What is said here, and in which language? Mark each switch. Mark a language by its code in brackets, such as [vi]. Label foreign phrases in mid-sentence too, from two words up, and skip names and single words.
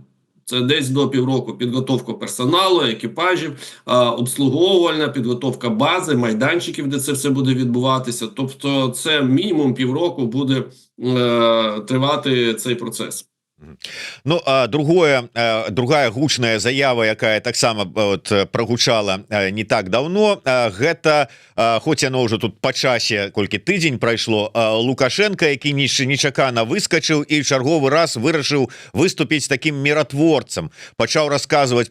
[uk] Це десь до півроку підготовка персоналу, екіпажів, обслуговувальна, підготовка бази, майданчиків, де це все буде відбуватися. Тобто це мінімум півроку буде тривати цей процес. Ну, [be] другая гучная заява, якая таксама вот прогучала [ru] не так давно, [be] гэта, хоць яно ўжо тут па часе колькі тыдзень прайшло, Лукашенко, які нечакана выскачыў і чарговы раз вырашыў выступіць таким міратворцам, пачаў расказваць